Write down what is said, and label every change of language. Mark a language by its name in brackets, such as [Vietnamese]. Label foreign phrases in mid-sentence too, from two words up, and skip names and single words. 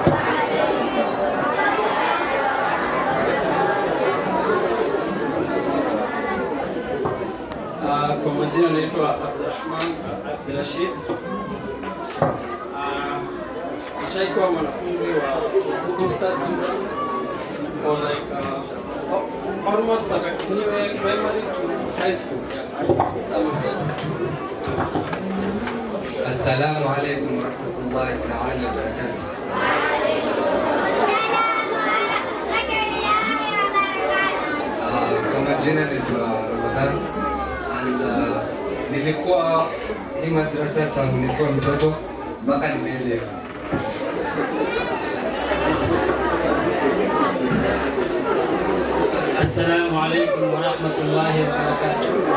[Swahili] Kwa majina naitwa Abdurrahman Abdurrashid. Nishaikuwa mwanafunzi wa Ustadh [English] for like almost like anywhere primary to high school. [Arabic] السلام عليكم ورحمة الله تعالى وبركاته. [Swahili] Kwa majina naitwa Ramadhan and nilikuwa hii madrasa tangu nilikuwa mtoto mpaka nimeelewa. [Arabic] السلام عليكم ورحمة الله وبركاته.